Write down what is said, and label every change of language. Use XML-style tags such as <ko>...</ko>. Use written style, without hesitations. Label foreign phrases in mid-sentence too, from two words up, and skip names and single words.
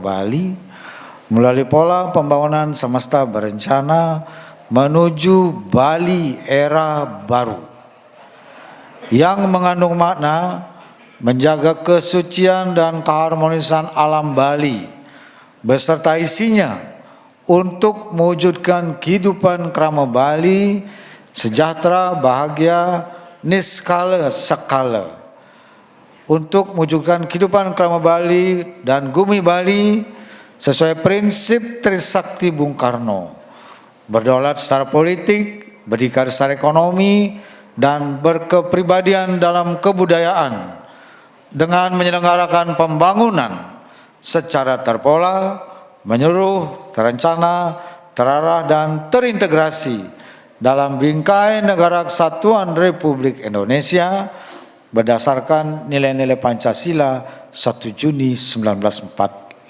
<id>Bali melalui pola pembangunan semesta berencana menuju Bali era baru yang mengandung makna menjaga kesucian dan keharmonisan alam Bali beserta isinya untuk mewujudkan kehidupan krama Bali sejahtera, bahagia, niskala sekala. Untuk mewujudkan kehidupan krama Bali dan Gumi Bali sesuai prinsip Trisakti Bung Karno, berdaulat secara politik, berdikari secara ekonomi, dan berkepribadian dalam kebudayaan dengan menyelenggarakan pembangunan secara terpola, menyeluruh, terencana, terarah, dan terintegrasi dalam bingkai Negara Kesatuan Republik Indonesia berdasarkan nilai-nilai Pancasila 1 Juni 1945.</id>